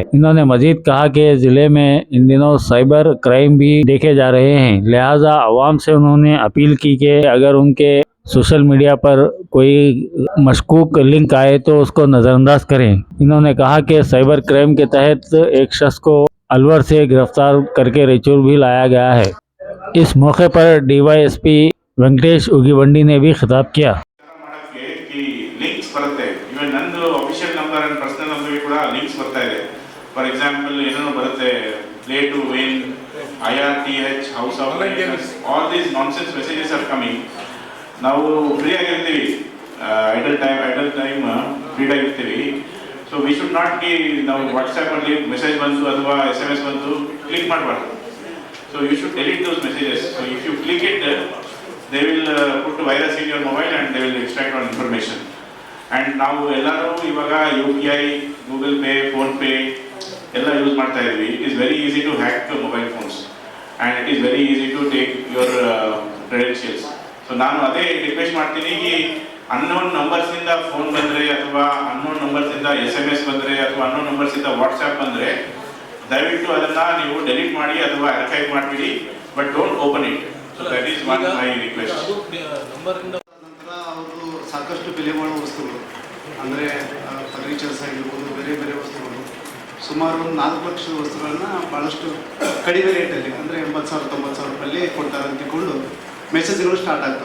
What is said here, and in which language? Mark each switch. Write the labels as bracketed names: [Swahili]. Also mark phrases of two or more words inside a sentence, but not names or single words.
[Urdu] انہوں نے مزید کہا کہ ضلع میں ان دنوں [English] cyber crime [Urdu] بھی دیکھے جا رہے ہیں، لہٰذا عوام سے انہوں نے اپیل کی کہ اگر ان کے [English] social media [Urdu] پر کوئی مشکوک لنک آئے تو اس کو نظرانداز کریں. انہوں نے کہا کہ [English] cyber crime [Urdu] کے تحت ایک شخص کو الور سے گرفتار کرکے رائچور بھی لایا گیا ہے. اس موقع پر DYSP ವೆಂಕಟೇಶ್ ಉಗಿಬಂಡಿ نے بھی خطاب کیا. [Kannada] ಲಿಂಕ್ಸ್ ಬರುತ್ತೆ, ಇವನ್ ನಂದು [English] official number and personal [Kannada] ನಂಬರ್ಗೆ ಕೂಡ ಲಿಂಕ್ಸ್ ಬರ್ತಾ ಇದೆ. [English] for example [Kannada] ಏನೋ ಬರುತ್ತೆ, [English] play to win, IRTH, house of licence, all these nonsense messages are coming. [Kannada] ನಾವು ಫ್ರೀ ಆಗಿರ್ತೀವಿ, [English] idle time [Kannada] ಫ್ರೀ ಆಗಿರ್ತೀವಿ. [English] so we should not be, [Kannada] ನಾವು ವಾಟ್ಸ್ಆ್ಯಪ್ ಅಲ್ಲಿ ಮೆಸೇಜ್ ಬಂತು ಅಥವಾ SMS ಬಂತು ಕ್ಲಿಕ್ ಮಾಡಬಾರ್ದು. [English] So you should delete those messages. So if you click it, they will put a virus in your mobile and they will extract all information. And now [Kannada] ಎಲ್ಲರೂ ಈಗ UPI, Google Pay, Phone Pay ella use ಮಾಡ್ತಾ ಇದ್ವಿ. [English] It is very easy to hack mobile phones and it is very easy to take your credentials. [Kannada] So ನಾನು ಅದೇ ರಿಕ್ವೆಸ್ಟ್ ಮಾಡ್ತೀನಿ, ಈ [English] unknown numbers [Kannada] ಇಂದ ಫೋನ್ ಬಂದ್ರೆ ಅಥವಾ [English] unknown numbers [Kannada] ಇಂದ SMS ಬಂದ್ರೆ ಅಥವಾ [English] unknown numbers [Kannada] ಇಂದ ವಾಟ್ಸ್ಆ್ಯಪ್ ಬಂದ್ರೆ ದಯವಿಟ್ಟು ಅದನ್ನ ನೀವು ಡೆಲೀಟ್ ಮಾಡಿ ಅಥವಾ ಆರ್ಕೈವ್ ಮಾಡಿಬಿಡಿ, [English] but don't open it. so that is one my request. [Kannada] ನಂತರ ಅವರು ಸಾಕಷ್ಟು ಬೆಲೆ ಬಾಳುವ ವಸ್ತುಗಳು ಅಂದರೆ ಫರ್ನಿಚರ್ಸ್ ಆಗಿರ್ಬೋದು, ಬೇರೆ ಬೇರೆ ವಸ್ತುಗಳು, ಸುಮಾರು 4 ಲಕ್ಷ ವಸ್ತುಗಳನ್ನ ಭಾಳಷ್ಟು ಕಡಿಮೆ ರೇಟಲ್ಲಿ ಅಂದರೆ 80,000 90,000 ರೂಪಾಯಲ್ಲಿ ಕೊಡ್ತಾರೆ ಅಂತಿಕೊಂಡು ಮೆಸೇಜ್ಗಳು ಸ್ಟಾರ್ಟ್ ಆಗ್ತವೆ.